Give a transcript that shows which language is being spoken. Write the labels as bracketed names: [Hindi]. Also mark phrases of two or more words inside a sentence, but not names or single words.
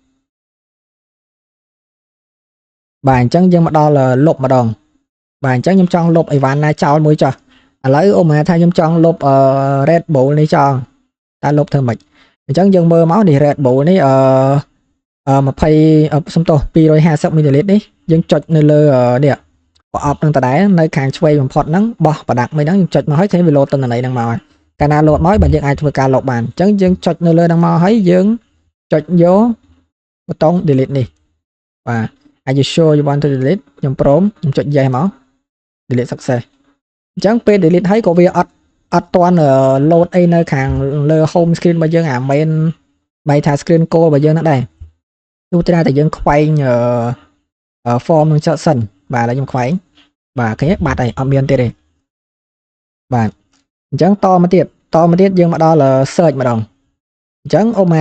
[Khmer] បាទអញ្ចឹងយើងមកដល់លុបម្ដងបាទអញ្ចឹងខ្ញុំចង់លុបអីវ៉ាន់ណាចោលមួយចុះឥឡូវអូម៉ាថាខ្ញុំចង់លុបRed Bull នេះចោលតើលុបធ្វើម៉េចអញ្ចឹងយើងមើលមកនេះ Red Bull នេះ20សំទោស250 មីលីលីត្រនេះយើងចុចនៅលើនេះប្រអប់នឹងដដែលនៅខាងឆ្វេងបំផុតហ្នឹងបោះ ប្រដាក់មួយហ្នឹងយើងចុចមកហើយឃើញវាលោតទិន្នន័យហ្នឹងមកហើយកាលណាលោតមកបាទយើងអាចធ្វើការលុបបានអញ្ចឹងយើងចុចនៅលើហ្នឹងមកហើយយើងចុចយកប៊ូតុង delete នេះបាទ [English] Are you sure you want to delete [Khmer] ខ្ញុំព្រម ខ្ញុំចុច yes មក [English] delete success [Khmer] អញ្ចឹងពេល delete ហើយក៏វាអត់ទាន់ load អីនៅខាងលើ [English] home screen [Khmer] របស់យើងអា main បែរថា [English] screen call [Khmer] របស់យើងហ្នឹងដែរទោះតែយើងខ្វែង form នឹងចុចសិនបាទឥឡូវខ្ញុំខ្វែងបាទឃើញបាត់ហើយអត់មានទៀតទេបាទអញ្ចឹងតមកទៀតយើងមកដល់ search ម្ដងអញ្ចឹងអូម៉ា